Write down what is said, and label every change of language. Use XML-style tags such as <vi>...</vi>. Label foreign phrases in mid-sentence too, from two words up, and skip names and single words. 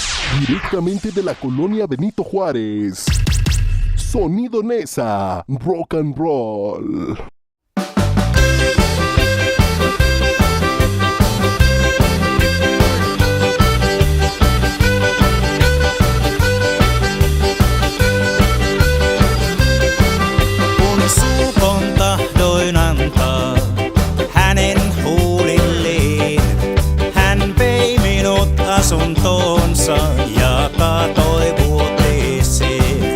<es>directamente de la colonia Benito Juárez. Sonido Nesa,</es> <en>rock and roll.</en> <fi>Kun suukon tahdoin antaa hänen huulilleen, hän vei minut asuntoonsa ja kaatoi vuoteeseen.</fi>